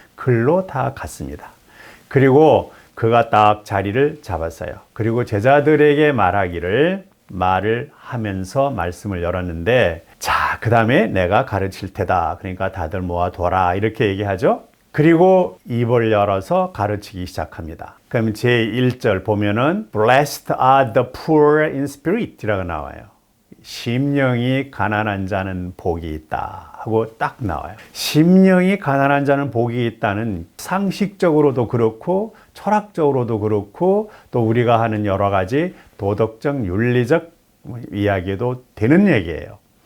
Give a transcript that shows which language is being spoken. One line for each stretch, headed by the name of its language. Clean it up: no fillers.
Korean: 글로 다 갔습니다. 그리고 그가 딱 자리를 잡았어요. 그리고 제자들에게 말을 하면서 말씀을 열었는데, 자, 그 다음에 내가 가르칠 테다. 그러니까 다들 모아둬라. 이렇게 얘기하죠. 그리고 입을 열어서 가르치기 시작합니다. 그럼 제1절 보면은
English: Blessed are the poor in spirit
Korean: 이라고 나와요. 심령이 가난한 자는 복이 있다 하고 딱 나와요. 심령이 가난한 자는 복이 있다는 상식적으로도 그렇고 철학적으로도 그렇고 또 우리가 하는 여러 가지 도덕적, 윤리적 이야기도 되는 얘기예요.